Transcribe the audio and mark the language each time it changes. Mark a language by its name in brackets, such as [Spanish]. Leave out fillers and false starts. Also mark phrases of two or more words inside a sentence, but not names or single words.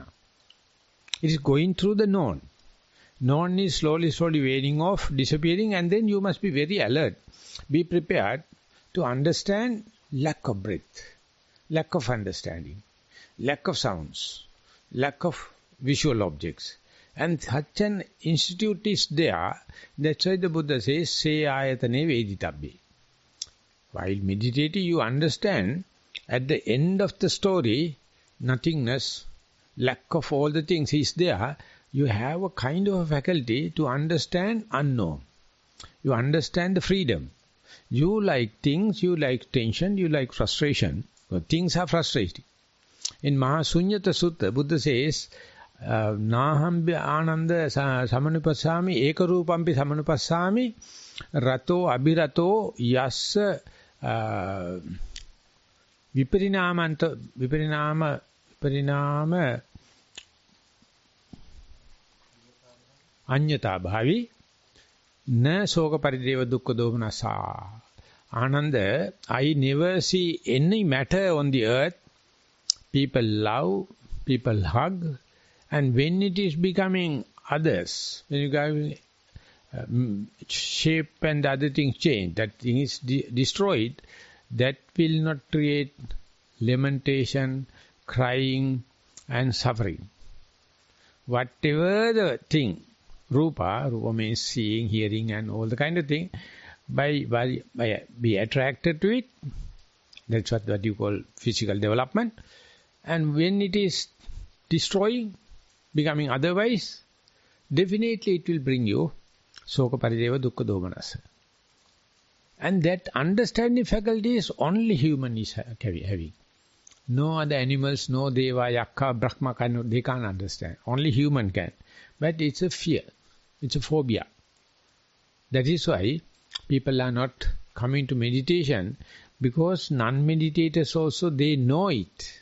[English] It is going through the known. Known is slowly waning off, disappearing, and then you must be very alert. Be prepared to understand lack of breath, lack of understanding, lack of sounds, lack of visual objects. And such an institute is there. That's why the Buddha says, [Pali] Se ayatane veditabbe. [English] While meditating, you understand at the end of the story, nothingness, lack of all the things is there. You have a kind of a faculty to understand unknown. You understand the freedom. You like things, you like tension, you like frustration. Things are frustrating. In Maha Sunyata Sutta, Buddha says, [Pali] Nahambya ananda samanupassami ekarupampi samanupassami rato abhirato yassa viparinama anyata bhavi na soka parideva dukkha domanasa. [English] Ananda, I never see any matter on the earth. People love, people hug, and when it is becoming others, when you go shape and other things change, that thing is destroyed, that will not create lamentation, crying and suffering. Whatever the thing, rupa means seeing, hearing and all the kind of thing, by be attracted to it, that's what you call physical development. And when it is destroying, becoming otherwise, definitely it will bring you [Pali] soka parideva dukkha domanasa. [English] And that understanding faculty is only human is having. No other animals, no deva, yakka, brahma, they can't understand. Only human can. But it's a fear. It's a phobia. That is why people are not coming to meditation, because non-meditators also, they know it.